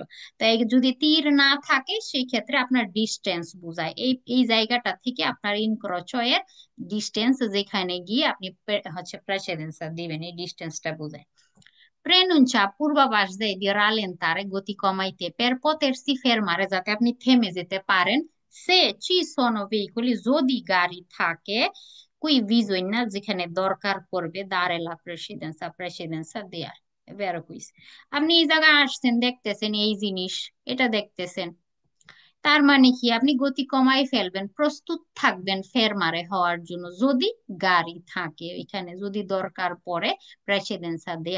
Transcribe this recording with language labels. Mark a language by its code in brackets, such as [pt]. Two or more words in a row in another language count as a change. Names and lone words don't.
[bn] তাই যদি তীর না থাকে সেই ক্ষেত্রে আপনার ডিস্টেন্স বুঝায়, এই এই জায়গাটা থেকে আপনার ইনক্রোচয়ের ডিস্টেন্স যেখানে গিয়ে আপনি হচ্ছে প্রেসিডেন্সা দিবেন, এই ডিস্টেন্সটা বোঝায়। Prenuncia পূর্বাভাস দেয় দিয়ে rallentare গতি কমাইতে, [it] per potersi fermare [bn] যাতে আপনি থেমে যেতে পারেন, সে [it] ci sono veicoli [bn] যদি গাড়ি থাকে, [it] cui bisogna [bn] যেখানে দরকার পড়বে [it] dare la precedenza precedenza দেয়ার। [bn] বেরো কুইস, আপনি এই জায়গায় আসছেন, দেখতেছেন এই জিনিস, এটা দেখতেছেন, তার মানে কি আপনি গতি কমাই ফেলবেন, প্রস্তুত থাকবেন ফেরমারে হওয়ার জন্য যদি গাড়ি থাকে এখানে, যদি দরকার পড়ে প্রেসিডেন্সা দেয়।